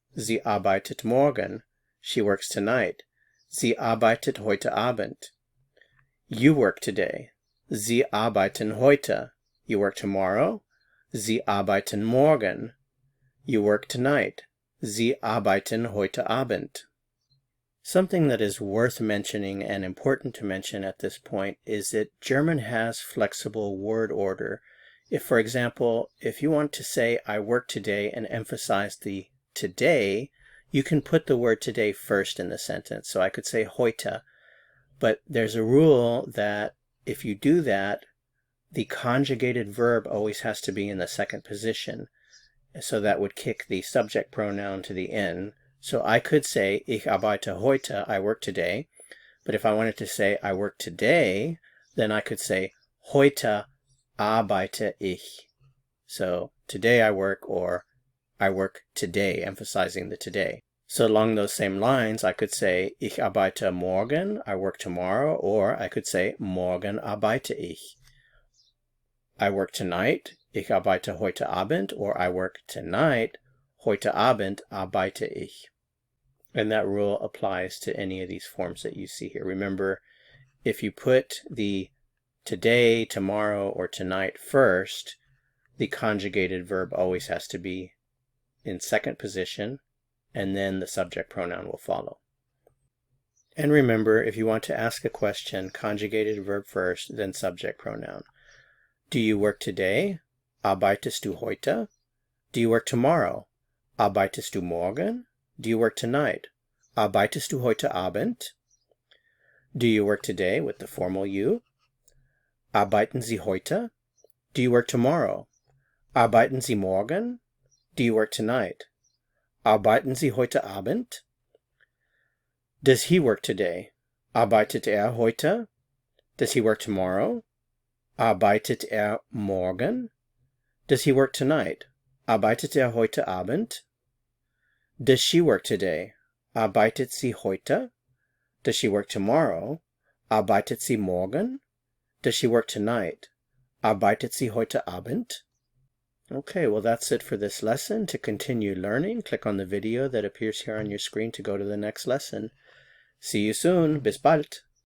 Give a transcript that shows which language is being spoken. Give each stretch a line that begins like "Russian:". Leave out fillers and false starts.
German: Sie arbeitet morgen.
English: She works tonight.
German: Sie arbeitet heute Abend.
English: You work today.
German: Sie arbeiten heute.
English: You work tomorrow.
German: Sie arbeiten morgen.
English: You work tonight.
German: Sie arbeiten heute Abend.
English: Something that is worth mentioning and important to mention at this point is that German has flexible word order. If, for example, if you want to say I work today and emphasize the today, you can put the word today first in the sentence. So I could say heute, but there's a rule that if you do that, the conjugated verb always has to be in the second position. So that would kick the subject pronoun to the end. So I could say,
German: ich arbeite heute,
English: I work today. But if I wanted to say, I work today, then I could say,
German: heute arbeite ich.
English: So today I work, or I work today, emphasizing the today. So along those same lines, I could say,
German: ich arbeite morgen,
English: I work tomorrow, or I could say,
German: morgen arbeite ich.
English: I work tonight,
German: ich arbeite heute Abend,
English: or I work tonight,
German: heute Abend arbeite ich.
English: And that rule applies to any of these forms that you see here. Remember, if you put the today, tomorrow, or tonight first, the conjugated verb always has to be in second position, and then the subject pronoun will follow. And remember, if you want to ask a question, conjugated verb first, then subject pronoun. Do you work today?
German: Arbeitest du heute?
English: Do you work tomorrow?
German: Arbeitest du morgen?
English: Do you work tonight?
German: Arbeitest du heute Abend?
English: Do you work today with the formal you?
German: Arbeiten Sie heute?
English: Do you work tomorrow?
German: Arbeiten Sie morgen?
English: Do you work tonight?
German: Arbeiten Sie heute Abend?
English: Does he work today?
German: Arbeitet heute?
English: Does he work tomorrow?
German: Arbeitet morgen?
English: Does he work tonight?
German: Arbeitet heute Abend?
English: Does she work today?
German: Arbeitet sie heute?
English: Does she work tomorrow?
German: Arbeitet sie morgen?
English: Does she work tonight?
German: Arbeitet sie heute Abend?
English: Okay, well that's it for this lesson. To continue learning, click on the video that appears here on your screen to go to the next lesson. See you soon.
German: Bis bald.